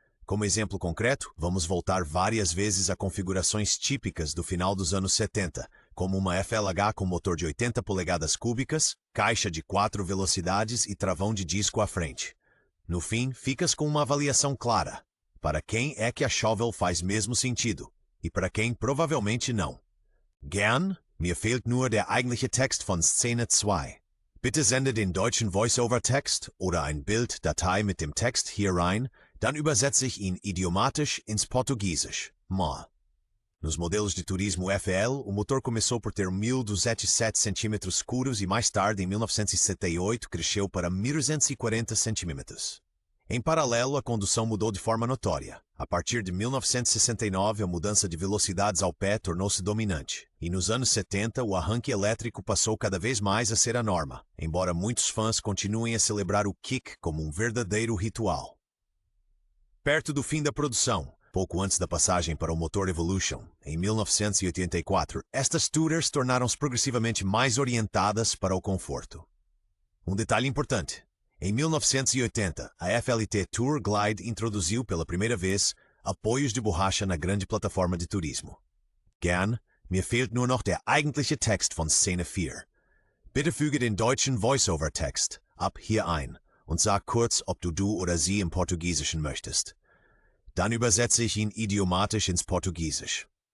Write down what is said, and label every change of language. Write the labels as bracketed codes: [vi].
[pt] Como exemplo concreto, vamos voltar várias vezes a configurações típicas do final dos anos 70, como uma FLH com motor de 80 polegadas cúbicas, caixa de 4 velocidades e travão de disco à frente. No fim, ficas com uma avaliação clara. Para quem é que a Shovel faz mesmo sentido? E para quem provavelmente não. [de] Gern, mir fehlt nur der eigentliche Text von Szene 2. Bitte sende den deutschen Voice-over-Text oder ein Bild-Datei mit dem Text hier rein, dann übersetze ich ihn idiomatisch ins Portugiesisch. Ma. [pt] Nos modelos de turismo FL, o motor começou por ter 1.207 cm escuros e mais tarde, em 1978, cresceu para 1.240 cm. Em paralelo, a condução mudou de forma notória. A partir de 1969, a mudança de velocidades ao pé tornou-se dominante. E nos anos 70, o arranque elétrico passou cada vez mais a ser a norma, embora muitos fãs continuem a celebrar o kick como um verdadeiro ritual. Perto do fim da produção, pouco antes da passagem para o motor Evolution, em 1984, estas Tourers tornaram-se progressivamente mais orientadas para o conforto. Um detalhe importante. Em 1980, a FLT Tour Glide introduziu pela primeira vez apoios de borracha na grande plataforma de turismo. [de] Gern, mir fehlt nur noch der eigentliche Text von Szene 4. Bitte füge den deutschen Voice-over-Text ab hier ein und sag kurz, ob du oder sie im Portugiesischen möchtest. Dann übersetze ich ihn idiomatisch ins Portugiesisch.